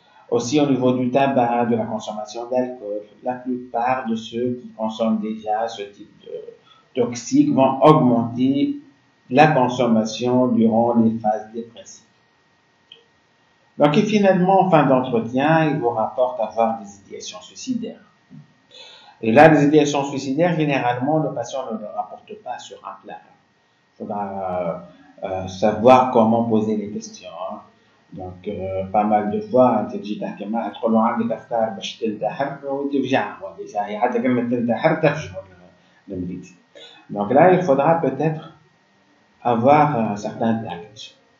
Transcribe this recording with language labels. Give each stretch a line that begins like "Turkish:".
French: Aussi, au niveau du tabac, de la consommation d'alcool, la plupart de ceux qui consomment déjà ce type de toxiques vont augmenter la consommation durant les phases dépressives. Donc, et finalement, en fin d'entretien, il vous rapporte avoir des idéations suicidaires. Et là, les idéations suicidaires, généralement, le patient ne le rapporte pas sur un plat. Il faudra savoir comment poser les questions. Hein. Donc, pas mal de fois,
Arabic: تجي تحكي معها تقول له عندك أفكار باش تنتحر وتفجعه déjà. حتى كلمة تنتحر تفجعه المريض.
French: Donc là, il faudra peut-être avoir un certain tact.